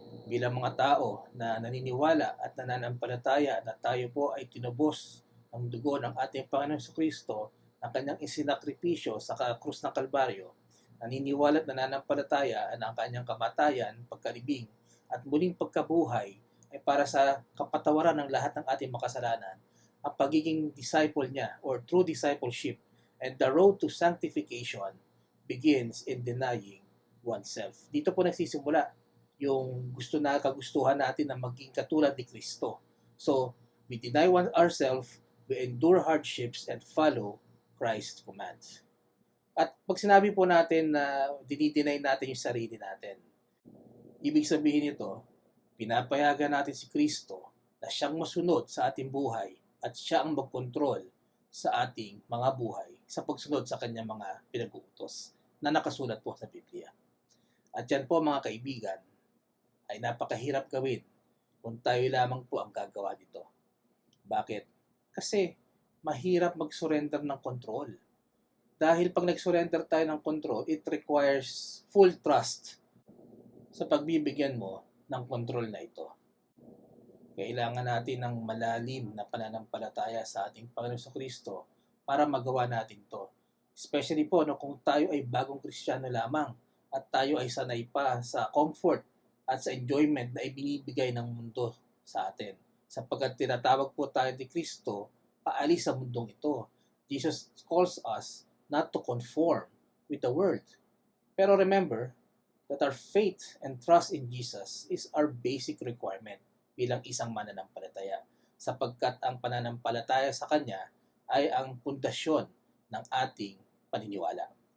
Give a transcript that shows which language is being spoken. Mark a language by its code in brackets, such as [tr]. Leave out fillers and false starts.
[tl] Bilang mga tao na naniniwala at nananampalataya na tayo po ay tinubos ng dugo ng ating Panginoong Hesukristo, ang kanyang isinakripisyo sa krus ng Kalbaryo, naniniwala at nananampalataya na ang kanyang kamatayan, pagkalibing, at muling pagkabuhay ay para sa kapatawaran ng lahat ng ating makasalanan, ang pagiging disciple niya [en] or true discipleship and the road to sanctification begins in denying oneself. [tl] Dito po nagsisimula yung kagustuhan natin na maging katulad ni Kristo. [en] So, we deny ourselves, we endure hardships, and follow Christ's commands. [tl] At pag sinabi po natin na dinideny natin yung sarili natin, ibig sabihin nito, pinapayagan natin si Kristo na siyang masunod sa ating buhay at siya ang magkontrol sa ating mga buhay sa pagsunod sa kanyang mga pinag-uutos na nakasulat po sa Biblia. At yan po mga kaibigan, ay napakahirap gawin kung tayo lamang po ang gagawa nito. Bakit? Kasi mahirap mag-surrender ng control. Dahil pag nag-surrender tayo ng control, [en] it requires full trust [tl] sa pagbibigyan mo ng control na ito. Kailangan natin ng malalim na pananampalataya sa ating Panginoon Kristo para magawa natin to. Especially po kung tayo ay bagong Kristiyano lamang at tayo ay sanay pa sa comfort at sa enjoyment na ibinibigay ng mundo sa atin. Sapagkat tinatawag po tayo ni Kristo, paalis sa mundong ito. [en] Jesus calls us not to conform with the world. [tl] Pero [en] remember that our faith and trust in Jesus is our basic requirement [tl] bilang isang mananampalataya, sapagkat ang pananampalataya sa Kanya ay ang pundasyon ng ating paniniwala.